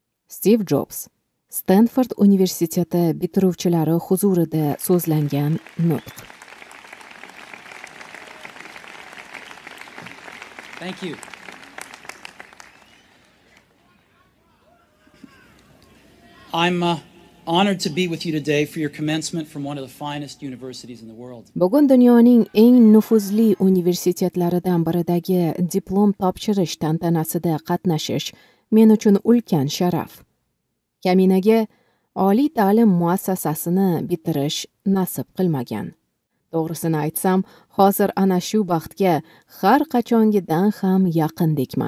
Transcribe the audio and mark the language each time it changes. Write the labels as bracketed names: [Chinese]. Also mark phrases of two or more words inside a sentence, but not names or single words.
[Uzbek] Stiv Jobs Stanford universiteti bitiruvchilari huzurida so'zlangan nutq. [English] Thank you. I'm honored to be with you today for your commencement from one of the finest universities in the world. [Uzbek] Bugun dunyoning eng nufuzli universitetlaridan biridagi diplom topshirish tantanasida qatnashish men uchun ulkan sharaf. Kaminaga oliy ta'lim muassasasini bitirish nasib qilmagan. To'g'risini aytsam, hozir ana shu baxtga har qachongidan ham yaqindekman.